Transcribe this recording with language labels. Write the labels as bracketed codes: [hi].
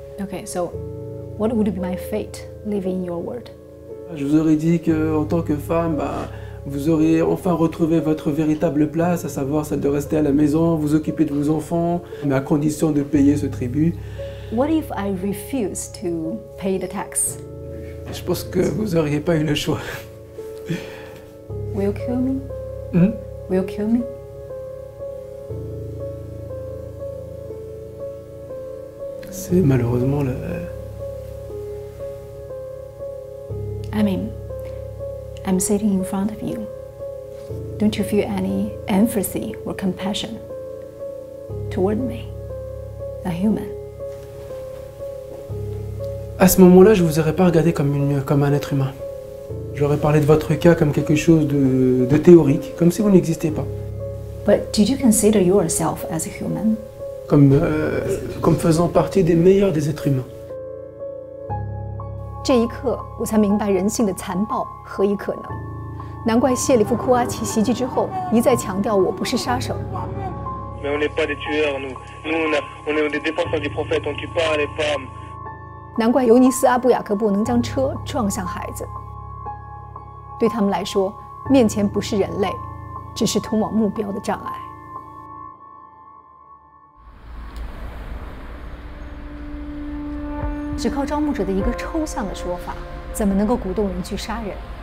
[en] Okay, so what would be my fate living in your world? [fr] Je vous aurais dit qu'en tant que femme, vous auriez enfin retrouvé votre véritable place, à savoir celle de rester à la maison, vous occuper de vos enfants, mais à condition de payer ce tribut. [en] What if I refuse to pay the tax? [fr] Je pense que vous n'auriez pas eu le choix. [en] Will you kill me? Will you kill me? [fr] C'est malheureusement le... [en] I mean, I'm sitting in front of you. Don't you feel any empathy or compassion toward me, a human? [fr] À ce moment-là, je ne vous aurais pas regardé comme un être humain. J'aurais parlé de votre cas comme quelque chose de théorique, comme si vous n'existiez pas. [en] But did you consider yourself as a human? [fr] Comme faisant partie des meilleurs des êtres humains. [zh] 这一刻，我才明白人性的残暴何以可能。难怪谢里夫·库阿奇袭击之后一再强调我不是杀手。 [fr] Mais on n'est pas des tueurs, nous. On est des défenseurs du prophète, on tue pas les femmes. [zh] 难怪尤尼斯·阿布雅各布能将车撞向孩子。对他们来说，面前不是人类，只是通往目标的障碍。只靠招募者的一个抽象的说法，怎么能够鼓动人去杀人？